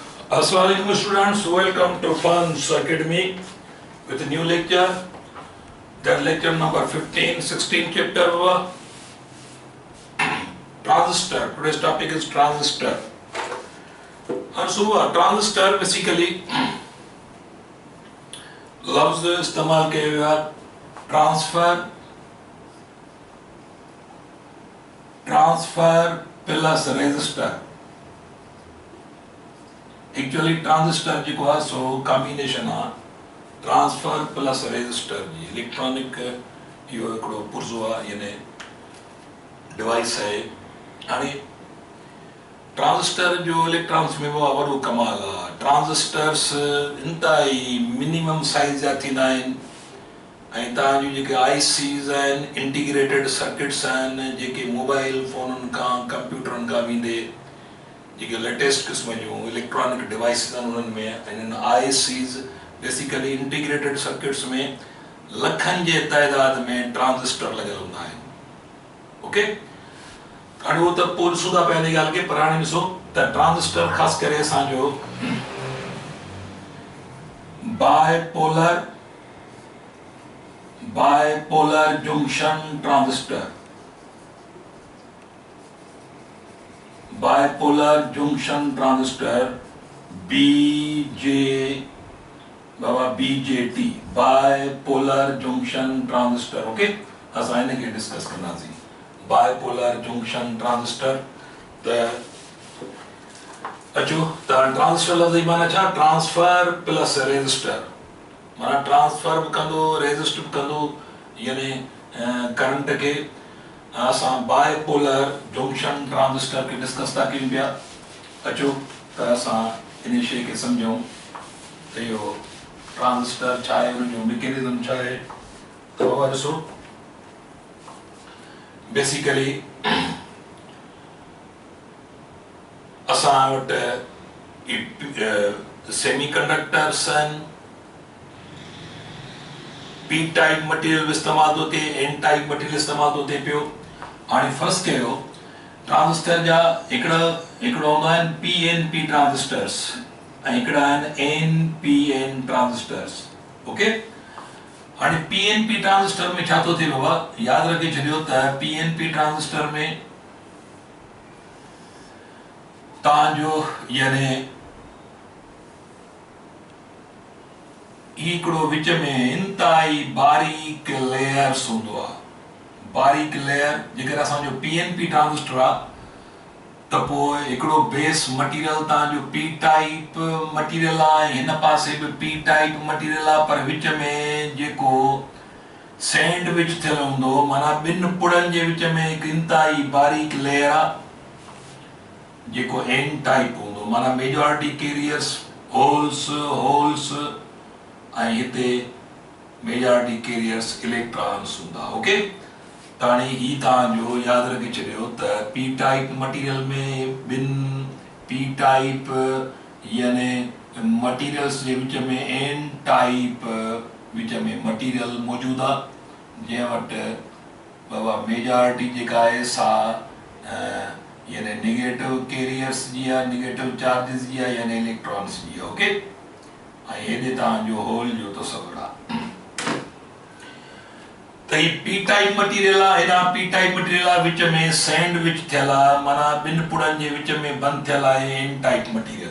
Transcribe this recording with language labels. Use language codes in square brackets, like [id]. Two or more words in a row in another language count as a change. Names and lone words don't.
[en] Assalamualaikum students, welcome to Funds Academy with a new lecture. That lecture number 15, 16 chapter of transistor. Today's topic is transistor. And so transistor basically [ur] لفظ استعمال کیا ہوا [en] transfer plus resistor. [ur] ایکچوئلی ٹرانزسٹر جو ہے سو کمبینیشن ہے [en] transfer plus resistor [ur] جی. [sd] इलेक्ट्रॉनिक यो एकड़ो पुर्जो आहे यानी डिवाइस है. हाणे ट्रांजिस्टर जो इलेक्ट्रॉन्स में वो वडो कमाल आहे. ट्रांजिस्टर्स इंतहाई मिनिमम साइज जा थींदा आहिनि ऐं तव्हांजूं जेके आईसीज़ आहिनि [en] integrated circuits [sd] आहिनि जेके मोबाइल फ़ोननि खां कंप्यूटरनि खां वेंदे जेके लेटेस्ट क़िस्म जूं इलेक्ट्रॉनिक डिवाइसिस आहिनि उन्हनि में इन्हनि आईसीज़ बेसिकली [en] integrated circuits [sd] में लखनि जे तइदाद में ट्रांजिस्टर लॻियल हूंदा आहिनि. ओके, हाणे उहो त पोइ ॾिसूं था पंहिंजी ॻाल्हि खे. पर हाणे ॾिसो त ट्रांजिस्टर ख़ासि करे असांजो [en] bipolar junction transistor, bipolar junction transistor BJT bipolar junction transistor. [sd] ओके, असां हिनखे डिस्कस कंदासीं. [en] bipolar junction transistor [sd] त अचो त ट्रांजिस्टर लफ़्ज़ जी माना छा? [en] transfer plus resistor. [sd] माना ट्रांसफर भी कंदो रेजिस्ट भी कंदो यानी करंट के असां [en] bipolar junction transistor [sd] के डिस्कस था कयूं पिया. अचो त असां इन शइ खे सम्झूं त इहो ट्रांजिस्टर छा आहे, उन जो मैकेनिज़म छा आहे. त बाबा ॾिसो बेसिकली असां वटि सेमीकंडक्टर्स आहिनि. [en] P type material [sd] इस्तेमाल थो थिए, [en] N type material [sd] इस्तेमाल थो थिए पियो. हाणे फर्स्ट कयो ट्रांजिस्टर जा हिकिड़ो हूंदा आहिनि [en] PNP transistors [sd] ऐं हिकिड़ा आहिनि [en] NPN transistors. [sd] ओके, हाणे [en] PNP transistor [sd] में छा थो थिए बाबा? यादि रखे छॾियो त [en] PNP transistor [sd] में तव्हांजो यानी हिकिड़ो विच में इंतहाई बारीक लेयर्स हूंदो आहे. बारीक लेयर जेकर असांजो [en] PNP transistor [sd] आहे त पोइ हिकिड़ो [en] base material [sd] तव्हांजो [en] P type material [sd] आहे, हिन पासे बि [en] P type material [sd] आहे, पर विच में जेको सैंडविच थियल हूंदो माना ॿिनि पुड़नि जे विच में हिकु इंतहाई बारीक लेयर आहे जेको [en] N type [sd] हूंदो. माना [en] majority carriers holes [sd] ऐं हिते [en] majority carriers electrons [sd] हूंदा. ओके, त हाणे ही तव्हांजो यादि रखे छॾियो त [en] P type material [sd] में ॿिनि [en] P type [sd] यानी मटीरियल्स जे विच में [en] N type [sd] विच में मटीरियल मौजूदु आहे जंहिं वटि बाबा मेजॉरिटी जेका आहे सा यानी [en] negative carriers [sd] जी आहे, [en] negative charges [sd] जी आहे यानी इलेक्ट्रॉन्स जी आहे. ओके, ऐं हेॾे तव्हांजो होल जो तस्वुर आहे. त ही [en] P type material [sd] आहे, हेॾां [en] P type material [sd] आहे, विच में सैंडविच थियल आहे, माना ॿिनि पुड़नि जे विच में बंदि थियल आहे [en] N type material.